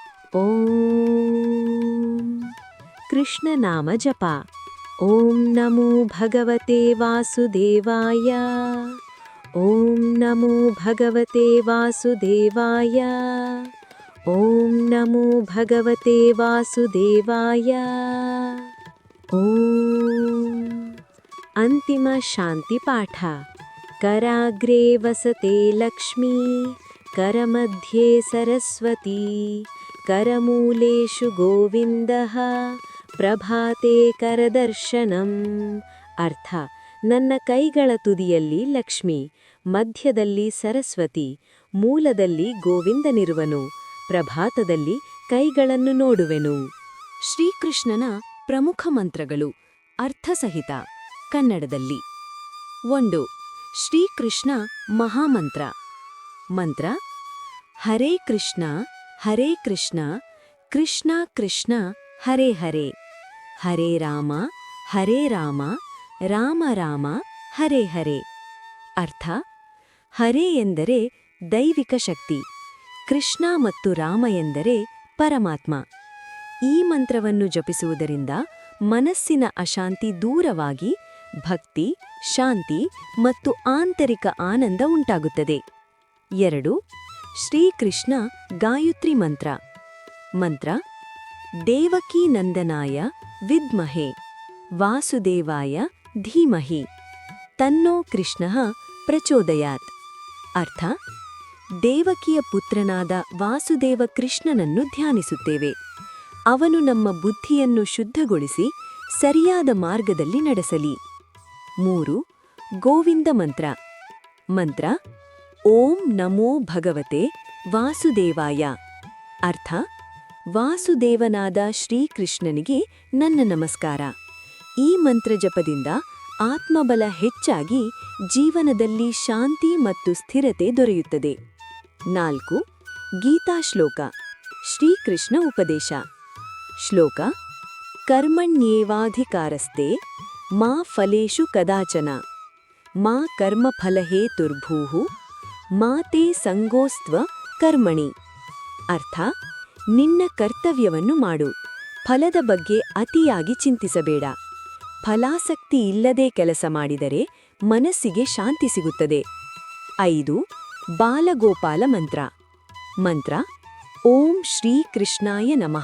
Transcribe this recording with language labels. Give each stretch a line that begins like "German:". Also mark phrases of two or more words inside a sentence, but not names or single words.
Kannada: ಓಂ ಕೃಷ್ಣ ನಾಮ ಜಪ.
Sanskrit: ಓಂ ನಮೋ ಭಗವತೆ ವಾಸುದೇವಾಯ. ಓಂ ನಮೋ ಭಗವತೆ ವಾಸುದೇವಾಯ. ಓಂ ನಮೋ ಭಗವತೆ ವಾಸುದೇವಾಯ.
Kannada: ಓಂ ಅಂತಿಮ ಶಾಂತಿ ಪಾಠ.
Sanskrit: ಕರಾಗ್ರೇ ವಸತೆ ಲಕ್ಷ್ಮೀ, ಕರಮಧ್ಯೆ ಸರಸ್ವತಿ, ಕರಮೂಲೇಷು ಗೋವಿಂದಃ, ಪ್ರಭಾತೆ ಕರದರ್ಶನಂ.
Kannada: ಅರ್ಥ ನನ್ನ ಕೈಗಳ ತುದಿಯಲ್ಲಿ ಲಕ್ಷ್ಮಿ, ಮಧ್ಯದಲ್ಲಿ ಸರಸ್ವತಿ, ಮೂಲದಲ್ಲಿ ಗೋವಿಂದನಿರುವನು, ಪ್ರಭಾತದಲ್ಲಿ ಕೈಗಳನ್ನು ನೋಡುವೆನು. ಶ್ರೀಕೃಷ್ಣನ ಪ್ರಮುಖ ಮಂತ್ರಗಳು ಅರ್ಥಸಹಿತ ಕನ್ನಡದಲ್ಲಿ. 1. ಶ್ರೀಕೃಷ್ಣ ಮಹಾಮಂತ್ರ. ಮಂತ್ರ:
Sanskrit: ಹರೇ ಕೃಷ್ಣ ಹರೇ ಕೃಷ್ಣ, ಕೃಷ್ಣ ಕೃಷ್ಣ ಹರೇ ಹರೇ, ಹರೇ ರಾಮ ರಾಮ ರಾಮ ಹರೇ ಹರೇ.
Kannada: ಅರ್ಥ ಹರೇ ಎಂದರೆ ದೈವಿಕ ಶಕ್ತಿ, ಕೃಷ್ಣ ಮತ್ತು ರಾಮ ಎಂದರೆ ಪರಮಾತ್ಮ. ಈ ಮಂತ್ರವನ್ನು ಜಪಿಸುವುದರಿಂದ ಮನಸ್ಸಿನ ಅಶಾಂತಿ ದೂರವಾಗಿ ಭಕ್ತಿ, ಶಾಂತಿ ಮತ್ತು ಆಂತರಿಕ ಆನಂದ ಉಂಟಾಗುತ್ತದೆ. 2. ಶ್ರೀಕೃಷ್ಣ ಗಾಯತ್ರಿ ಮಂತ್ರ. ಮಂತ್ರ:
Sanskrit: ದೇವಕೀ ನಂದನಾಯ ವಿದ್ಮಹೆ ವಾಸುದೇವಾಯ ಧೀಮಹಿ ತನ್ನೋ ಕೃಷ್ಣಃ ಪ್ರಚೋದಯಾತ್.
Kannada: ಅರ್ಥ ದೇವಕಿಯ ಪುತ್ರನಾದ ವಾಸುದೇವ ಕೃಷ್ಣನನ್ನು ಧ್ಯಾನಿಸುತ್ತೇವೆ. ಅವನು ನಮ್ಮ ಬುದ್ಧಿಯನ್ನು ಶುದ್ಧಗೊಳಿಸಿ ಸರಿಯಾದ ಮಾರ್ಗದಲ್ಲಿ ನಡೆಸಲಿ. 3. ಗೋವಿಂದ ಮಂತ್ರ. ಮಂತ್ರ:
Sanskrit: ಓಂ ನಮೋ ಭಗವತೆ ವಾಸುದೇವಾಯ.
Kannada: ಅರ್ಥ ವಾಸುದೇವನಾದ ಶ್ರೀಕೃಷ್ಣನಿಗೆ ನನ್ನ ನಮಸ್ಕಾರ. ಈ ಮಂತ್ರ ಜಪದಿಂದ ಆತ್ಮಬಲ ಹೆಚ್ಚಾಗಿ ಜೀವನದಲ್ಲಿ ಶಾಂತಿ ಮತ್ತು ಸ್ಥಿರತೆ ದೊರೆಯುತ್ತದೆ. 4. ಗೀತಾ ಶ್ಲೋಕ. ಶ್ರೀಕೃಷ್ಣ ಉಪದೇಶ. ಶ್ಲೋಕ:
Sanskrit: ಕರ್ಮಣ್ಯೇವಾಧಿಕಾರಸ್ತೆ ಮಾ ಫಲೇಷು ಕದಾಚನ, ಮಾ ಕರ್ಮಫಲಹೇತುರ್ಭೂಃ, ಮಾ ತೇ ಸಂಗೋಸ್ತ್ವ ಕರ್ಮಣಿ.
Kannada: ಅರ್ಥ ನಿನ್ನ ಕರ್ತವ್ಯವನ್ನು ಮಾಡು, ಫಲದ ಬಗ್ಗೆ ಅತಿಯಾಗಿ ಚಿಂತಿಸಬೇಡ. ಫಲಾಸಕ್ತಿ ಇಲ್ಲದೆ ಕೆಲಸ ಮಾಡಿದರೆ ಮನಸ್ಸಿಗೆ ಶಾಂತಿ ಸಿಗುತ್ತದೆ. 5. ಬಾಲಗೋಪಾಲ ಮಂತ್ರ. ಮಂತ್ರ:
Sanskrit: ಓಂ ಶ್ರೀಕೃಷ್ಣಾಯ ನಮಃ.